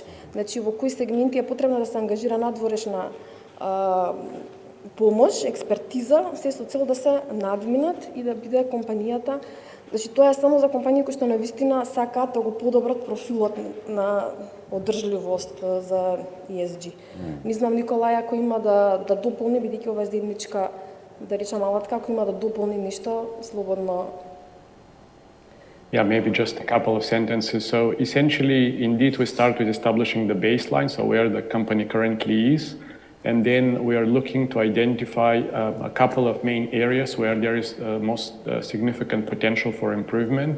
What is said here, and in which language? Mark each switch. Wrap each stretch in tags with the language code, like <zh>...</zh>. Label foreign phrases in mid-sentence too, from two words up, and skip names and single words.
<mk>Значи во кои сегменти е потребно да се ангажира надворешна помош, експертиза, се со цел да се надминат и да биде компанијата. Значи тоа е само за компании кои што навистина сакаат да го подобрат профилот на одржливост за ESG. Не знам Николај ако има да дополни, бидејќи ова е заедничка, да речам, алатка, ако има да дополни нешто, слободно.</mk> <en>Yeah, maybe just a couple of sentences. So essentially, indeed, we start with establishing the baseline, so where the company currently is, and then we are looking to identify a couple of main areas where there is most significant potential for improvement.</en>